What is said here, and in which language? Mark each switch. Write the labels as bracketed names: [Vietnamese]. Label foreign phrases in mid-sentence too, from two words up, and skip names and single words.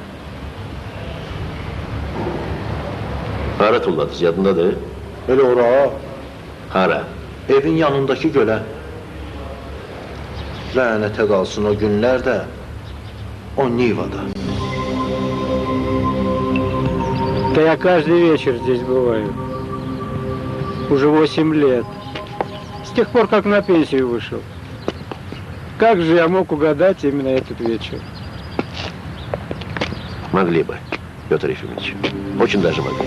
[Azerbaijani] Hara tulladınız, yadındadır? Elə ora, Hara? evin yanındakı gölə. Lənətə qalsın o günlər də o Nivada. [Russian] Да я каждый вечер здесь бываю. Уже 8 лет. С тех пор, как на пенсию вышел. Как же я мог угадать именно этот вечер? Могли бы, Петр Ефимович. Очень даже могли.